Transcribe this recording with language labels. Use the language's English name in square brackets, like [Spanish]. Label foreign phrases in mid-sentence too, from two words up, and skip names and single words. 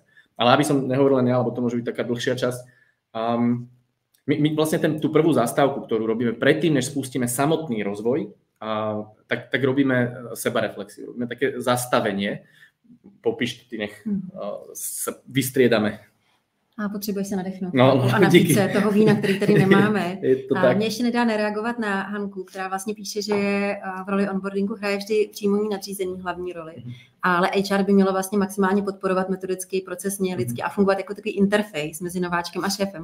[Slovak] Ale aby som nehovoril len ja, lebo to môže byť taká dlhšia časť, my vlastne tú prvú zastávku, ktorú robíme predtým, než spustíme samotný rozvoj, tak robíme sebareflexiu, robíme také zastavenie, popíš ty, nech sa vystriedame. [Czech] A potřebuješ se nadechnout. No, a napít toho vína, který tady nemáme. A mě ještě nedá nereagovat na Hanku, která vlastně píše, že v roli onboardingu hraje vždy přímý nadřízený hlavní roli. Ale HR by mělo vlastně maximálně podporovat metodicky, procesně, lidsky a fungovat jako takový interface mezi nováčkem a šéfem.